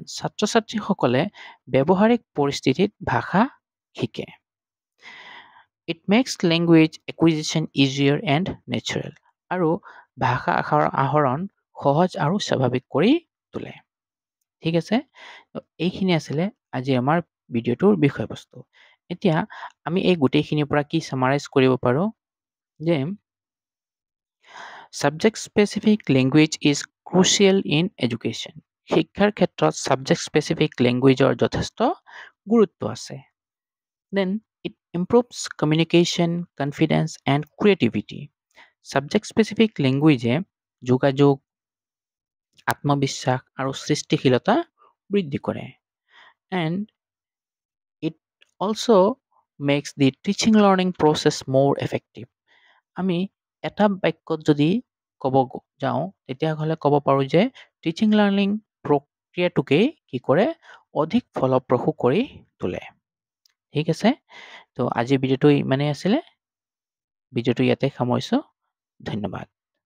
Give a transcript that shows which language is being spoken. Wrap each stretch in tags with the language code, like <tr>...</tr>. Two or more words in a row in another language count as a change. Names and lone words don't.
<as>ছাত্ৰ ছাত্ৰীসকলে ব্যৱহাৰিক পৰিস্থিতিত ভাষা শিকে।</as> <en>It makes language acquisition easier and natural.</en> <as>আৰু ভাষা আহৰণ সহজ আৰু স্বাভাৱিক কৰি তোলে। ঠিক আছে, এইখিনি আছিলে আজি আমাৰ ভিডিঅ'টোৰ বিষয়বস্তু। এতিয়া আমি এই গোটেইখিনিৰ পৰা কি সামাৰাইজ কৰিব পাৰোঁ যে</as> <en>subject specific language is crucial in education.</en> <as>শিক্ষাৰ ক্ষেত্ৰত</as> <en>subject specific language</en> <as>যথেষ্ট গুৰুত্ব আছে।</as> <en>দেন it improves communication, confidence and creativity. Subject specific language</en> <as>যোগাযোগ, আত্মবিশ্বাস আৰু সৃষ্টিশীলতা বৃদ্ধি কৰে।</as> <en>And it also makes the teaching learning process more effective.</en> <as>আমি এটা বাক্যত যদি ক'ব যাওঁ তেতিয়াহ'লে ক'ব পাৰোঁ যে</as> <en>teaching learning</en> <as>প্ৰক্ৰিয়াটোকে কি কৰে? অধিক ফলপ্ৰসূ কৰি তোলে। ঠিক আছে? তো আজিৰ ভিডিঅ'টো ইমানেই আছিলে। ভিডিঅ'টো ইয়াতে সামৰিছোঁ। ধন্যবাদ।</as>